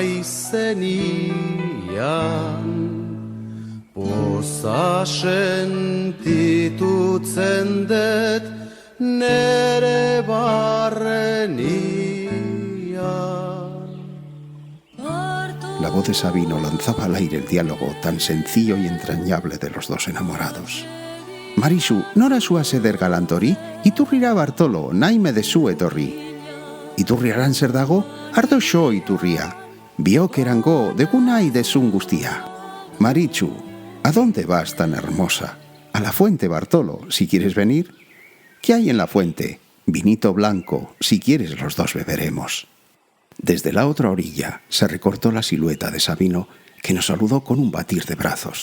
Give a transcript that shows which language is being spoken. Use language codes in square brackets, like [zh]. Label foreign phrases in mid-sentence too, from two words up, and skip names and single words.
[eu] naizenian, poza sentitutzen dut nere barrenian. [es] La voz de Sabino lanzaba al aire el diálogo tan sencillo y entrañable de los dos enamorados. [eu] Marisu, nora zuaz eder galantori, iturrira Bartolo, naime dezu etorri. Iturriaran zer dago, ardo xo iturria. Biok erango, degu nahi dezun guztia. [es] Marichu, ¿a dónde vas tan hermosa? A la fuente, Bartolo, si quieres venir. ¿Qué hay en la fuente? Vinito blanco, si quieres los dos beberemos. Desde la otra orilla se recortó la silueta de Sabino, que nos saludó con un batir de brazos.